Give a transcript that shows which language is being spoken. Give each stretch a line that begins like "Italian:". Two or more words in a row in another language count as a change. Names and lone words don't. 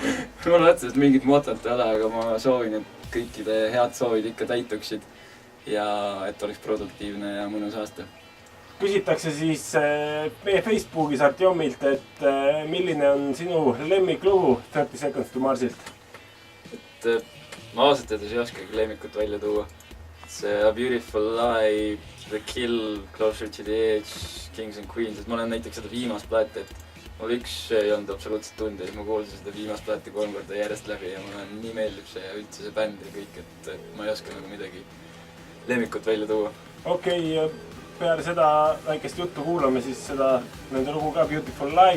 Estonian: Mul otseselt mingit motot ei ole, aga ma soovin, et kõikide head soovid ikka täituksid ja et oleks produktiivne ja mõnus aasta. Küsitakse siis meie Facebookis Artjomilt, et milline on sinu lemmiklugu 30 Seconds to Marsilt? Et ma ausalt öeldes ei oskagi lemmikut välja tuua. See A Beautiful Lie, The Kill, Closer to the Edge, Kings and Queens, et ma olen näiteks seda viimast plaati, et mul üks ei olnud absoluutselt tunde, et ma kuulsin seda viimast plaati 3 korda järjest läbi ja mulle nii meeldib see ja üldse see bänd ja kõik, et ma ei oska nagu midagi lemmikut välja tuua. Okei, peale seda väikest juttu kuulame siis seda nende lugu ka Beautiful Lie.